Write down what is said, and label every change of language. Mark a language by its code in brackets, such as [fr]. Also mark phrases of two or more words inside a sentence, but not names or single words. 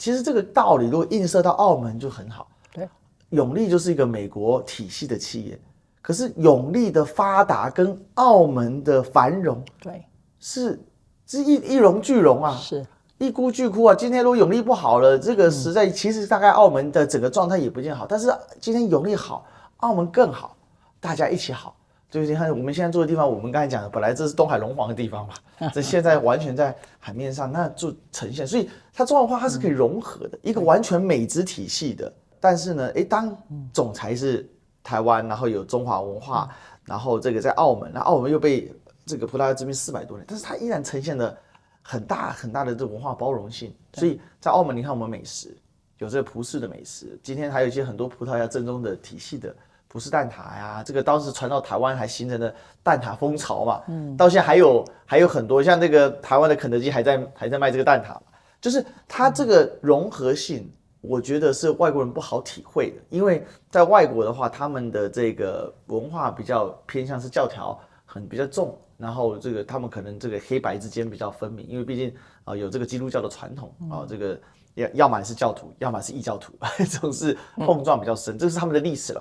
[zh] 其實這個道理如果映射到澳門就很好。對，永利就是一個美國體系的企業。可是永利的發達跟澳門的繁榮，對，是一榮俱榮啊，是一哭俱哭啊。今天如果永利不好了，這個實在其實大概澳門的整個狀態也不見好，但是今天永利好，澳門更好，大家一起好。就是你看我們現在住的地方，我們剛才講的，本來这是東海龍王的地方嘛，這現在完全在海面上，那就呈現，所以它中華文化它是可以融合的，一個完全美質體系的。但是呢，當總裁是台灣，然後有中華文化，然後這個在澳門，那澳門又被這個葡萄牙殖民400多年，但是它依然呈現了很大很大的這個文化包容性。所以在澳门，你看我們美食有這個葡式的美食，今天還有一些很多葡萄牙正宗的體系的。葡式蛋撻呀，這個當時傳到台灣還形成了蛋撻風潮嘛，到現在還有很多像這個台灣的肯德基還在賣這個蛋撻嘛，就是它這個融合性，我覺得是外國人不好體會的，因為在外國的話，他們的這個文化比較偏向是教條比較重，然後這個他們可能這個黑白之間比較分明，因為畢竟有這個基督教的傳統這個要麼是教徒，要麼是異教徒，這種是碰撞比較深，這是他們的歷史啦。